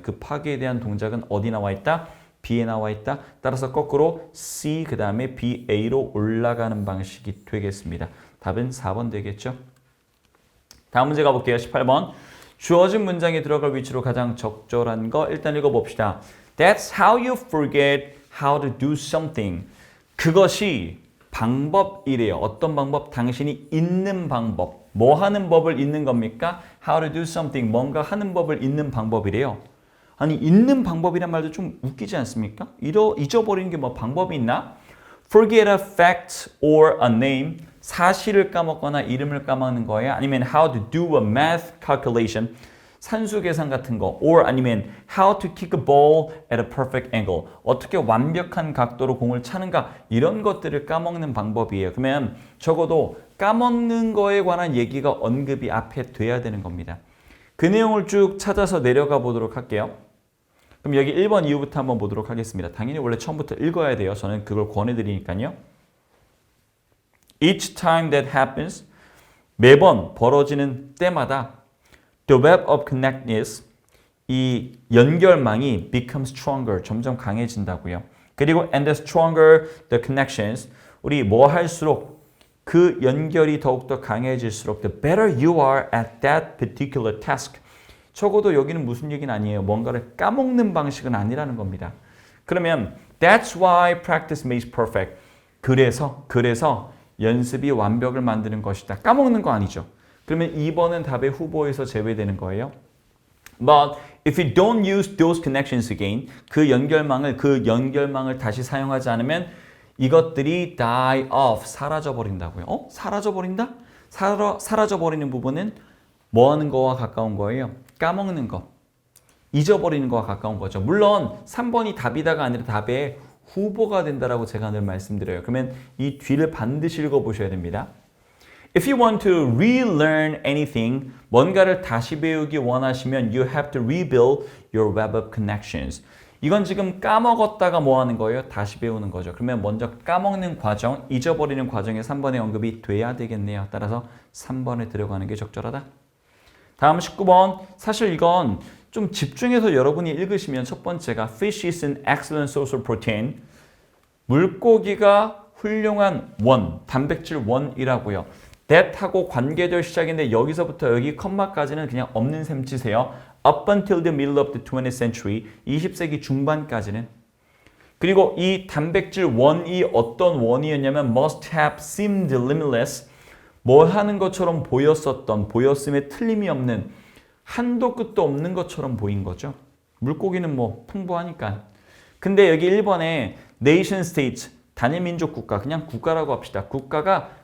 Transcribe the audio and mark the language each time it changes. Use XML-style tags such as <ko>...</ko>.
<ko>그 파괴에 대한 동작은 어디 나와 있다? B에 나와 있다. 따라서 거꾸로 C 그 다음에 BA로 올라가는 방식이 되겠습니다. 답은 4번 되겠죠. 다음 문제 가볼게요. 18번. 주어진 문장에 들어갈 위치로 가장 적절한 거 일단 읽어봅시다.</ko> <en>That's how you forget how to do something.</en> <ko>그것이 방법이래요. 어떤 방법? 당신이 잊는 방법. 뭐 하는 법을 잊는 겁니까?</ko> <en>How to do something.</en> <ko>뭔가 하는 법을 잊는 방법이래요. 아니 잊는 방법이란 말도 좀 웃기지 않습니까? 잊어버리는 게 뭐 방법이 있나?</ko> <en>Forget a fact or a name.</en> <ko>사실을 까먹거나 이름을 까먹는 거예요. 아니면</ko> <en>how to do a math calculation.</en> <ko>산수 계산 같은 거.</ko> <en>or</en> <ko>아니면</ko> <en>how to kick a ball at a perfect angle.</en> <ko>어떻게 완벽한 각도로 공을 차는가. 이런 것들을 까먹는 방법이에요. 그러면 적어도 까먹는 거에 관한 얘기가 언급이 앞에 돼야 되는 겁니다. 그 내용을 쭉 찾아서 내려가 보도록 할게요. 그럼 여기 1번 이후부터 한번 보도록 하겠습니다. 당연히 원래 처음부터 읽어야 돼요. 저는 그걸 권해드리니까요.</ko> <en>Each time that happens,</en> <ko>매번 벌어지는 때마다</ko> <en>the web of connectedness,</en> <ko>이 연결망이</ko> <en>becomes stronger,</en> <ko>점점 강해진다고요. 그리고</ko> <en>and the stronger the connections,</en> <ko>우리 뭐 할수록 그 연결이 더욱더 강해질수록</ko> <en>the better you are at that particular task.</en> <ko>적어도 여기는 무슨 얘기는 아니에요. 뭔가를 까먹는 방식은 아니라는 겁니다. 그러면</ko> <en>that's why practice makes perfect.</en> <ko>그래서 연습이 완벽을 만드는 것이다. 까먹는 거 아니죠. 그러면 2번은 답의 후보에서 제외되는 거예요.</ko> <en>But if you don't use those connections again,</en> <ko>그 연결망을 다시 사용하지 않으면 이것들이</ko> <en>die off,</en> <ko>사라져버린다고요. 사라져버린다? 사라져버리는 부분은 뭐 하는 거와 가까운 거예요? 까먹는 거, 잊어버리는 거와 가까운 거죠. 물론 3번이 답이다가 아니라 답의 후보가 된다라고 제가 늘 말씀드려요. 그러면 이 뒤를 반드시 읽어보셔야 됩니다.</ko> <en>If you want to relearn anything,</en> <ko>뭔가를 다시 배우기 원하시면</ko> <en>you have to rebuild your web of connections.</en> <ko>이건 지금 까먹었다가 뭐 하는 거예요? 다시 배우는 거죠. 그러면 먼저 까먹는 과정, 잊어버리는 과정에 3번의 언급이 돼야 되겠네요. 따라서 3번에 들어가는 게 적절하다. 다음 19번. 사실 이건 좀 집중해서 여러분이 읽으시면 첫 번째가</ko> <en>Fish is an excellent source of protein.</en> <ko>물고기가 훌륭한 원, 단백질 원이라고요. that하고 관계절 시작인데 여기서부터 여기 컴마까지는 그냥 없는 셈 치세요.</ko> <en>Up until the middle of the 20th century,</en> <ko>20세기 중반까지는. 그리고 이 단백질 원이 어떤 원이었냐면</ko> <en>must have seemed limitless.</en> <ko>뭐 하는 것처럼 보였음에 틀림이 없는, 한도 끝도 없는 것처럼 보인 거죠. 물고기는 뭐 풍부하니까. 근데 여기 1번에 nation states, 단일민족 국가, 그냥 국가라고 합시다. 국가가</ko>